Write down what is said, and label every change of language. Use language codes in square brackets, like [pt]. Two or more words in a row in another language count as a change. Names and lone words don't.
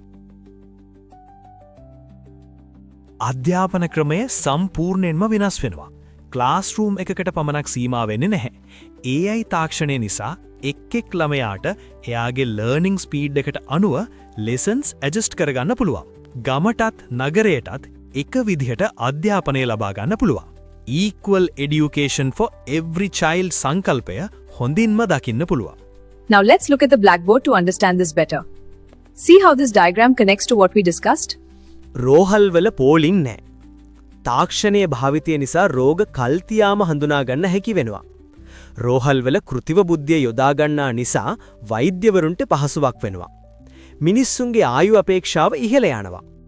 [si] අධ්‍යාපන ක්‍රමය සම්පූර්ණයෙන්ම වෙනස් වෙනවා. ක්ලාස්රූම් එකකට පමණක් සීමා වෙන්නේ නැහැ. AI තාක්ෂණය නිසා එක් ළමයාට එයාගේ [en] learning speed [si] එකට අනුව [en] lessons adjust [si] කරගන්න පුළුවන්. ගමටත් නගරයටත් එක විදිහට අධ්‍යාපනය ලබා ගන්න පුළුවන්. [en] Equal education for every child [si] සංකල්පය හොඳින්ම දකින්න පුළුවන්. [en] Now let's look at the blackboard to understand this better. See how this diagram connects to what we discussed? [si] රෝහල් වල පෝලිං නැහැ. තාක්ෂණයේ භාවිතය නිසා රෝග කල්තියාම හඳුනා ගන්න හැකි වෙනවා. රෝහල් වල කෘතිම බුද්ධිය යොදා ගන්නා නිසා වෛද්‍යවරුන්ට පහසුවක් වෙනවා. මිනිස්සුන්ගේ ආයු අපේක්ෂාව ඉහළ යනවා.